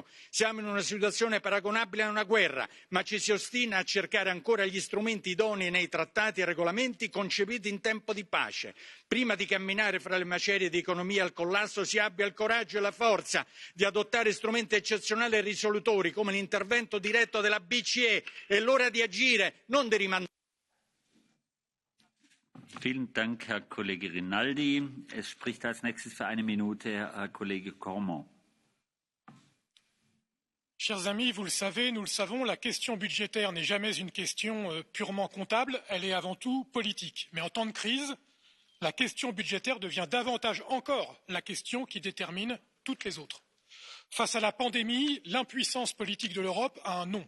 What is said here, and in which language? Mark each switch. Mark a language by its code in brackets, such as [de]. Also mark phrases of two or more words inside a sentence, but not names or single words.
[it] Siamo in una situazione paragonabile a una guerra, ma ci si ostina a cercare ancora gli strumenti idonei nei trattati e regolamenti concepiti in tempo di pace. Prima di camminare fra le macerie di economia al collasso si abbia il coraggio e la forza di adottare strumenti eccezionali e risolutori come l'intervento diretto della BCE. È l'ora di agire, non di rimandare. [de] Vielen Dank, Herr Kollege Rinaldi. Es spricht als nächstes für 1 Minute Herr Kollege Cormont. [fr] Chers amis, vous le savez, nous le savons, la question budgétaire n'est jamais une question purement comptable, elle est avant tout politique. Mais en temps de crise, la question budgétaire devient davantage encore la question qui détermine toutes les autres. Face à la pandémie, l'impuissance politique de l'Europe a un nom.